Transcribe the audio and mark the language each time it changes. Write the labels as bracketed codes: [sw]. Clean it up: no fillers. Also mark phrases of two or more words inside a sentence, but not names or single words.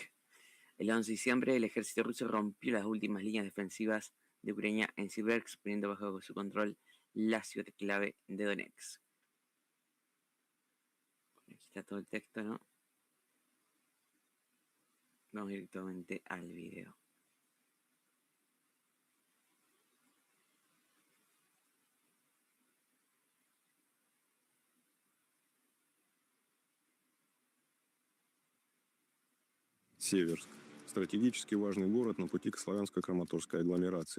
[es] El 11 de diciembre, el ejército ruso rompió las últimas líneas defensivas de Ucrania en Siversk, poniendo bajo su control la ciudad clave de Donetsk. Aquí está todo el texto, ¿no? Vamos directamente al video. [ru] Северск. Стратегически важный город на пути к славянско-краматорской агломерации.